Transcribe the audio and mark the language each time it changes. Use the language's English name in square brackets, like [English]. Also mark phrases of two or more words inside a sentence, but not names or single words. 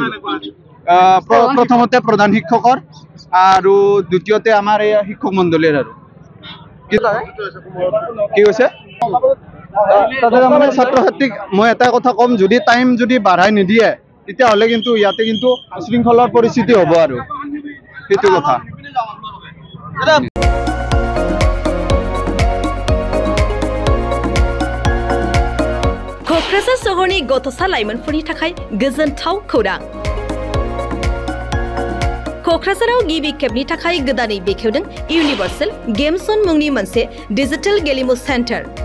[Assamese] প্ৰথমতে প্ৰধান শিক্ষকৰ আৰু দ্বিতীয়তে আমাৰ এই শিক্ষক মণ্ডলীৰ। আৰু কি কৈছে তাতে তাৰমানে ছাত্ৰ ছাত্ৰীক মই এটা কথা ক'ম, যদি টাইম যদি বাঢ়াই নিদিয়ে তেতিয়াহ'লে কিন্তু ইয়াতে কিন্তু উশৃংখলাৰ পৰিস্থিতি হ'ব আৰু সেইটো কথা। [Bodo] क'क्राझार सहरनि गथ'सा लाइमोनफोरनि थाखाय गोजोनथाव खौरां। क'क्राझाराव गिबि खेबनि थाखाय गोदानै बेखेवदों इउनिभार्सेल गेम्स जन मुंनि मोनसे डिजिटेल गेलेमु सेन्टार।